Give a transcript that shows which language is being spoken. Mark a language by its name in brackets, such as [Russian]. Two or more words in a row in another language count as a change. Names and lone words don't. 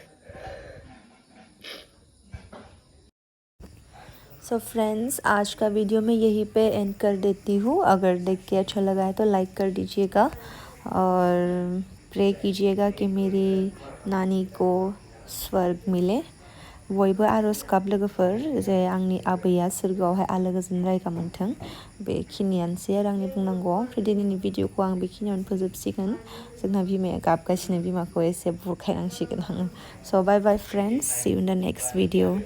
[English] So friends [Hindi] आज का वीडियो मैं यहीं पे एंड कर देती हूँ। अगर देख के अच्छा लगा है तो लाइक कर दीजिएगा और प्रे कीजिएगा कि मेरी नानी को स्वर्ग मिले। [Bodo] बयबो आरज गाब लोगोफोर जे आंनि आबैया सोरगोआवहाय आलो गोजोन रायगा मोनथों। बेखिनियानोसै आरो आंनि बुंनांगौआ। ओमफ्राय दिनैनि भिडिअखौ आं बेखिनियावनो फोजोबसिगोन। जोंना बिमाया गाबगासिनो, बिमाखौ एसे बुरखायनांसिगोन आङो। [English] So bye bye friends, see you in the next video.